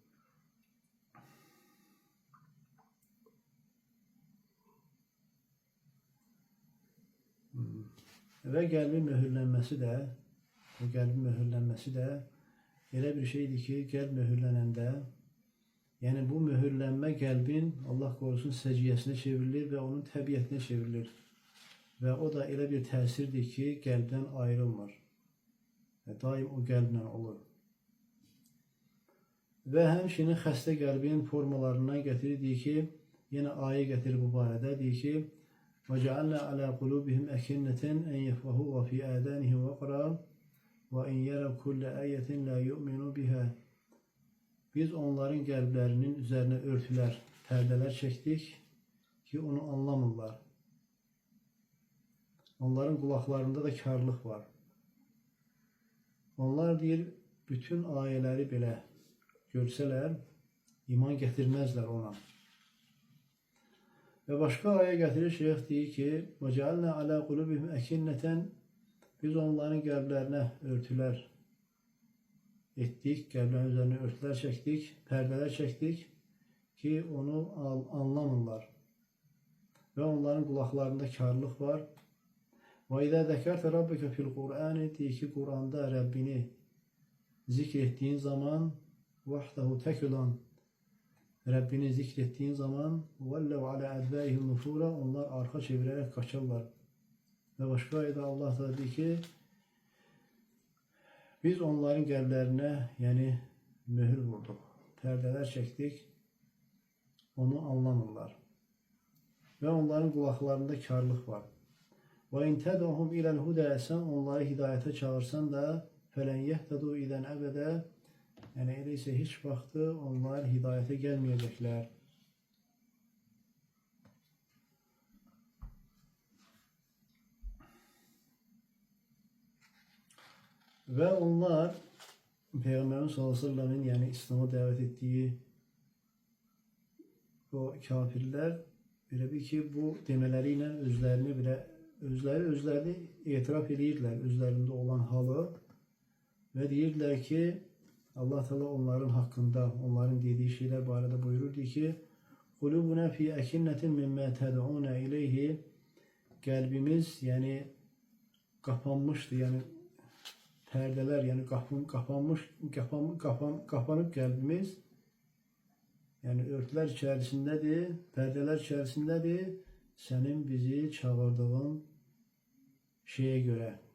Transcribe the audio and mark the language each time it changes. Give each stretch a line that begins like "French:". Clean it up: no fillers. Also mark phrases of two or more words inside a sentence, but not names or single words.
Azerbaijani: Və qəlbin möhürlənməsi də elə bir şeydir ki, qəlb möhürlənəndə, yəni bu möhürlənmə qəlbin, Allah qorusun, səciyyəsinə çevrilir və onun təbiətinə çevrilir. Və o da elə bir təsirdir ki, qəlbdən ayrılmır. Və daim o qəlblə olur. Və həmçinin xəstə qəlbin formalarından gətirir ki, yenə ayə gətirir bu barədə, deyir ki,
Arabic: وَجَعَلْنَا عَلَى قُلُوبِهِمْ أَكِنَّةً أَنْ يَفْقَهُوا وَفِي آذَانِهِمْ وَقْرًا وَإِنْ يَرَوْا كُلَّ آيَةٍ لَا يُؤْمِنُوا بِهَا.
Azerbaijani: Biz onların qəlblərinin üzərinə örtülər, pərdələr çəkdik ki, onu anlamırlar. Onların qulaqlarında da karlıq var. Onlar deyir, bütün ayələri belə görsələr, iman gətirməzlər ona. Və başqa ayə gətirir, Şeyx deyir ki,
Arabic: وَجَعَلْنَا عَلَى قُلُوبِهِمْ أَكِنَّةً.
Azerbaijani: Biz onların qəlblərinə örtülər etdik, qəlblərin üzərinə örtülər çəkdik, pərdələr çəkdik ki, onu anlamırlar. Və onların qulaqlarında karlıq var.
Arabic: وَإِذَا ذَكَرْتَ رَبَّكَ فِي الْقُرْآنِ.
Azerbaijani: Deyir ki, Quranda Rəbbini zikr etdiyin zaman, vahdahu tək olan Rəbbini zikr etdiyin zaman,
Arabic: وَلَّوْ عَلَى أَدْبَارِهِمْ نُفُورًا.
Azerbaijani: Onlar arxa çevirərək qaçarlar. Və başqa ayədə Allah da deyir ki, biz onların qəlblərinə, yəni möhür vurduq, pərdələr çəkdik, onu anlamırlar. Və onların qulaqlarında karlıq var.
Arabic: وَاِنْ تَدْعُهُمْ اِلَى الْهُدَى.
Azerbaijani: Sən onları hidayətə çağırsan da,
Arabic: فَلَنْ يَهْتَدُوا اِذَنْ əbədə.
Azerbaijani: Yəni elə isə heç vaxtı onlar hidayətə gəlməyəcəklər. Və onlar Peyğəmbərin s.ə.v-in yəni İslam'a dəvət etdiyi o kafirlər belə bir ki, bu demələri ilə özlərini etiraf edirlər, özlərində olan halı və deyirdilər ki, Allah Teala onların haqqında, onların dediyi şeylər barədə buyururdu ki,
Arabic: قُلُوبُنَا فِي أَكِنَّةٍ مِمَّا تَدْعُونَ إِلَيْهِ.
Azerbaijani: Qəlbimiz, yəni qapanmışdı, yəni pərdələr, yəni qapanıb qəlbimiz, yəni örtülər içərisindədir, pərdələr içərisindədir, sənin bizi çağırdığın şeyə görə.